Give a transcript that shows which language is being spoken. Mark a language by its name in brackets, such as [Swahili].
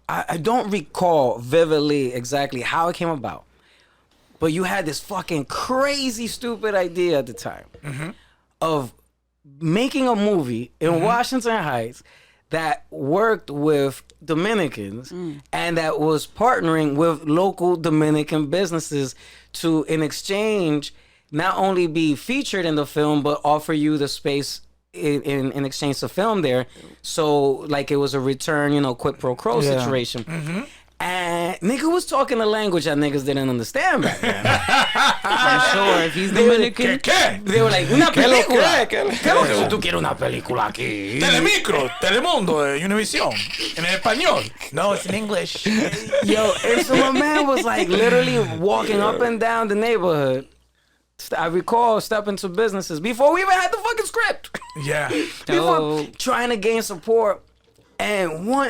[English] I don't recall vividly exactly how it came about, but you had this fucking crazy, stupid idea at the time of making a movie in Washington Heights that worked with Dominicans and that was partnering with local Dominican businesses to, in exchange, not only be featured in the film, but offer you the space in exchange to film there. So, like, it was a return, you know, quid pro quo situation. And nigga was talking a language that niggas didn't understand back then. I'm sure if he's Dominican. [Spanish] ¿Qué? [English] They were like, [Spanish] una película. ¿Qué lo- ¿Qué lo que tú quieres una película aquí? [English] Telemicro, Telemundo, Univision. [Spanish] En español. [English] No, it's in English. Yo, and so my man was like literally walking up and down the neighborhood. I recall stepping to businesses before we even had the fucking script. Yeah. Before trying to gain support and